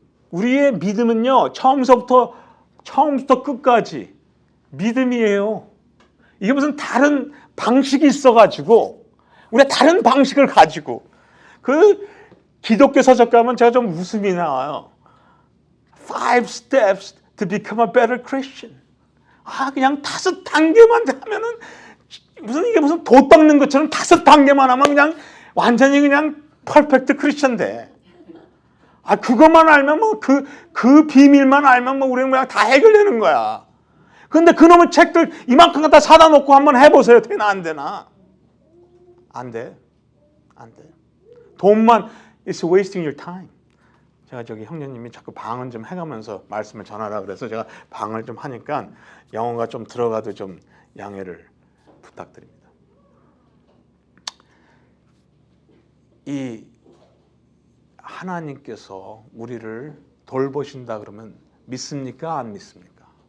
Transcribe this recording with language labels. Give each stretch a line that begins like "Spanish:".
Korean: 우리의 믿음은요, 처음부터 끝까지 믿음이에요. 이게 무슨 다른 방식이 있어가지고 우리가 다른 방식을 가지고 그 기독교 서적 가면 제가 좀 웃음이 나와요.
English: 5 steps to become a better Christian.
Korean: 그냥 5단계만 하면은 이게 무슨 돛 닦는 것처럼 5단계만 하면 그냥 완전히 그냥 퍼펙트 크리스천 돼. 그것만 알면 그 비밀만 알면 우리는 그냥 다 해결되는 거야. 근데 그놈의 책들 이만큼 갖다 사다 놓고 한번 해보세요. 되나 안 되나? 안 돼. 안 돼. 돈만
English: it's wasting your time.
Korean: 제가 저기 형제님이 자꾸 방언 좀 해가면서 말씀을 전하라 그래서 제가 방언을 좀 하니까 영어가 좀 들어가도 좀 양해를 부탁드립니다. 이 하나님께서 우리를 돌보신다 그러면 믿습니까? 안 믿습니까?